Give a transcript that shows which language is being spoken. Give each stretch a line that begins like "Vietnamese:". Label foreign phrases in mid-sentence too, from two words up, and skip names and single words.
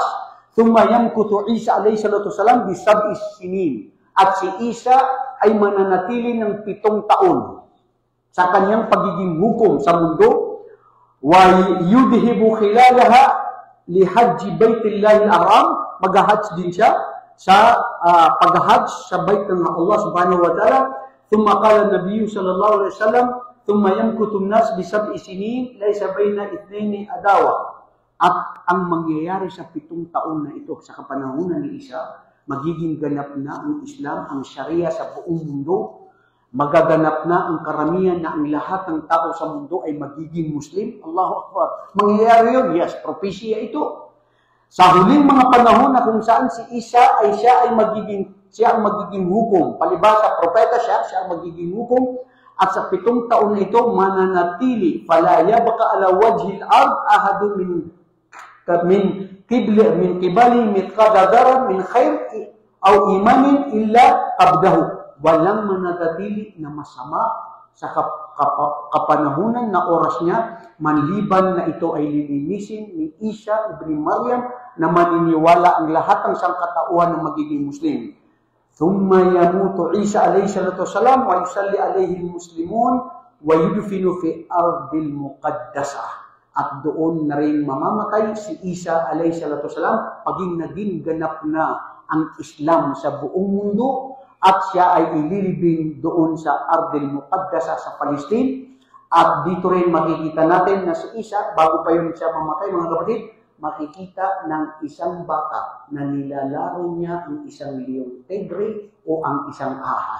Arabic: ثم يمكث عيسى عليه الصلاة والسلام بسبع سنين.
Filipino: At si Isa ay mananatili ng 7 taon sa kanyang pagiging hukom sa mundo.
Arabic: وَيُدْهِبُ خِلَالَهَا لِحَجِّ بَيْتِ اللَّهِ الْحَرَامِ.
Filipino: Mag-hajj din siya sa pag-hajj sa bait ng Allah
Arabic: سبحانه وتعالى. ثُمَّ قَالَ النَّبِيُّ صلى الله عليه وسلم ثُمَّ يَمْكُثُ النَّاسُ بِسَبْعِ سِنِينَ لَيْسَ بَيْنَ اثْنَيْنِ عَدَاوَةٌ.
Filipino: At ang mangyayari sa 7 taon na ito, sa kapanahunan ni Isa, magiging ganap na ang Islam, ang Sharia sa buong mundo. Magaganap na ang karamihan na ang lahat ng tao sa mundo ay magiging Muslim.
Arabic: الله أكبر.
Filipino: Mangyayari yun? Yes, propesya ito. Sa huling mga panahon na kung saan si Isa ay siya ang magiging hukom. Palibhasa, propeta siya ang magiging hukom. At sa 7 taon na ito, mananatili.
Arabic: فلا يبقى على وجه الأرض أحد من قبله مثقال ذرة من خير أو إيمان إلا قبضه.
Filipino: Walang mananatili na masama sa kapanahunan na oras niya, manliban na ito ay lilinisin ni Isa ibn Maryam na maniniwala ang lahat ng sangkatauhan ng magiging Muslim.
Arabic: ثم يموت عيسى عليه الصلاة والسلام ويصلي عليه المسلمون ويدفن في الأرض المقدسة.
Filipino: At doon na rin mamamatay si Isa
Arabic: عليه الصلاة والسلام
Filipino: paging naging ganap na ang Islam sa buong mundo. At siya ay ililibing doon sa Ardil Muqaddasa sa Palestine. At dito rin makikita natin na si Isa, bago pa yun siya mamatay, mga kapatid, makikita ng isang baka na nilalaro niya ang isang leong tigre o ang isang ahas.